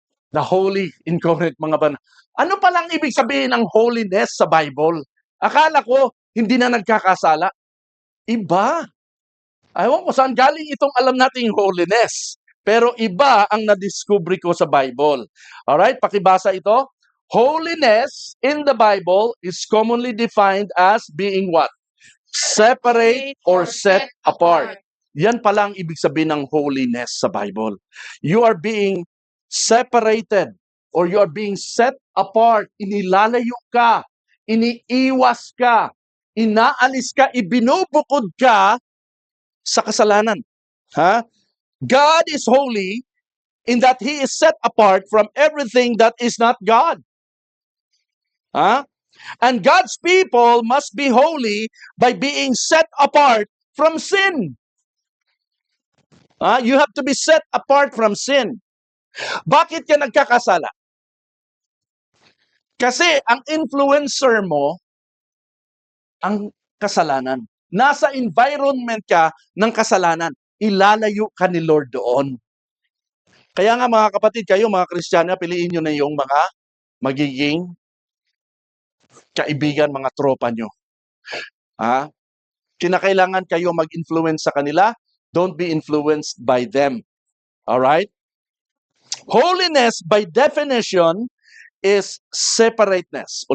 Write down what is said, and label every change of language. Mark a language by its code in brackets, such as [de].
[en] The holy in Corinth, [tl] mga banal. Ano palang ibig sabihin ng holiness sa Bible? Akala ko, hindi na nagkakasala. Iba. Ewan ko saan galing itong alam nating holiness. Pero iba ang nadiscovery ko sa Bible. Alright, pakibasa ito. [en] Holiness in the Bible is commonly defined as being what? Separate or set apart. [tl] Yan pala ang ibig sabihin ng holiness sa Bible. [en] You are being separated or you are being set apart. [tl] Inilalayo ka, iniiwas ka, inaalis ka, ibinubukod ka sa kasalanan. Ha? [en] God is holy in that He is set apart from everything that is not God. Ha? And God's people must be holy by being set apart from sin. You have to be set apart from sin. [tl] Bakit ka nagkakasala? Kasi ang influencer mo, ang kasalanan. Nasa environment ka ng kasalanan. Ilalayo ka ni Lord doon. Kaya nga mga kapatid, kayo mga Kristiyano, piliin nyo na yung mga magiging kaibigan, mga tropa nyo. Kinakailangan kayo mag-influence sa kanila. [en] Don't be influenced by them. Alright? Holiness, by definition, is separateness.